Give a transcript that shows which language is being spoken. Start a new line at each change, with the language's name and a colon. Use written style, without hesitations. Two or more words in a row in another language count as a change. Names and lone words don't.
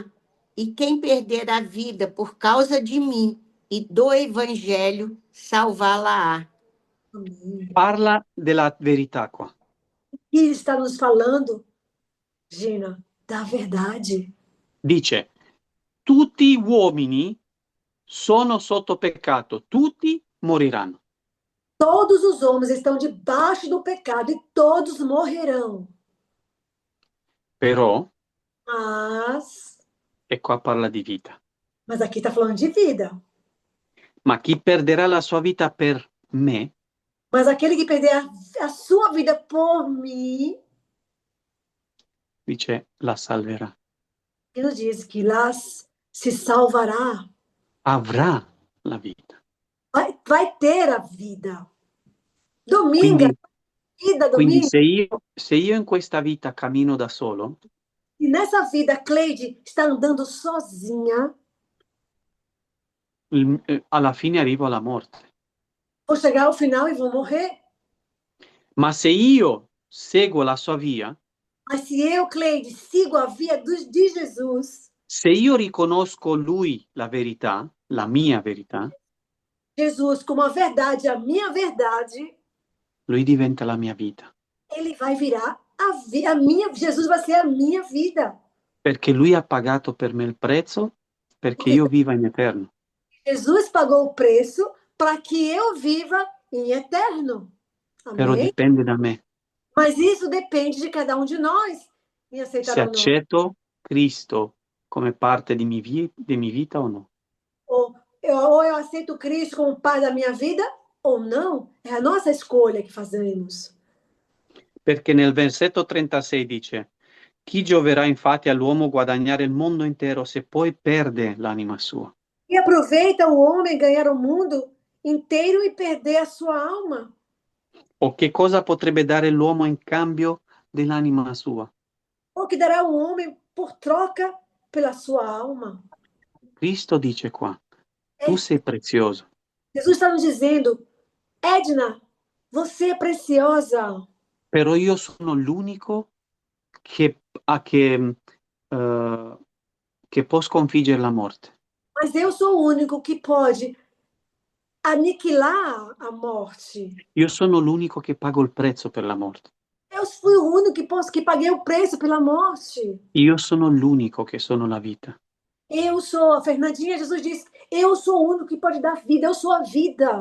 Portuguese: E quem perder a vida por causa de mim e do Evangelho, salvá-la-á.
Italian: Parla della verità qua.
Portuguese: E está nos falando, Gina, da verdade.
Italian: Dice, tutti gli uomini sono sotto peccato, tutti moriranno.
Portuguese: Todos os homens estão debaixo do pecado e todos morrerão.
Italian: Però,
Portuguese: Mas
Italian: e qua parla di vita.
Portuguese: aqui está falando de vida.
Italian: Ma chi perderà la sua vita per me,
Portuguese: Mas aquele que perder a sua vida por mim,
Italian: dice, la salverà.
Portuguese: ele nos diz que lá se salvará.
Italian: Avrà la vita.
Portuguese: Vai ter a vida. Domingo, vida,
Italian: Quindi
Portuguese: domingo.
Italian: se io in questa vita cammino da solo,
Portuguese: E nessa vida, Cleide está andando sozinha,
Italian: alla fine arrivo alla morte.
Portuguese: vou chegar ao final e vou morrer.
Italian: Ma se io seguo la sua via,
Portuguese: Mas se eu, Cleide, sigo a via de Jesus,
Italian: se io riconosco lui la verità, la mia verità,
Portuguese: Jesus como a verdade, a minha verdade,
Italian: lui diventa la mia vita.
Portuguese: ele vai virar a minha, Jesus vai ser a minha vida.
Italian: Perché lui ha pagato per me il prezzo perché io viva in eterno.
Portuguese: Jesus pagou o preço para que eu viva em eterno.
Italian: Però
Portuguese: Amém?
Italian: dipende da me.
Portuguese: Mas isso depende de cada um de nós em aceitar
Italian: Se
Portuguese: ou não.
Italian: accetto Cristo come parte di mia vita o no.
Portuguese: Ou eu aceito Cristo como pai da minha vida ou não. É a nossa escolha que fazemos.
Italian: Perché nel versetto 36 dice: chi gioverà infatti all'uomo guadagnare il mondo intero se poi perde l'anima sua?
Portuguese: E aproveita o homem ganhar o mundo inteiro e perder a sua alma.
Italian: O che cosa potrebbe dare l'uomo in cambio dell'anima sua?
Portuguese: Ou que dará o homem por troca pela sua alma.
Italian: Cristo dice qua, tu sei prezioso.
Portuguese: Jesus está nos dizendo, Edna, você é preciosa.
Italian: Però io sono l'unico che può sconfiggere la morte.
Portuguese: Mas eu sou o único que pode aniquilar a morte.
Italian: Io sono l'unico che pago il prezzo per la morte.
Portuguese: Eu fui o único que paguei o preço pela morte.
Italian: Io sono l'unico che sono la vita.
Portuguese: Eu sou, a Fernandinha, Jesus disse, eu sou o único que pode dar vida, eu sou a vida.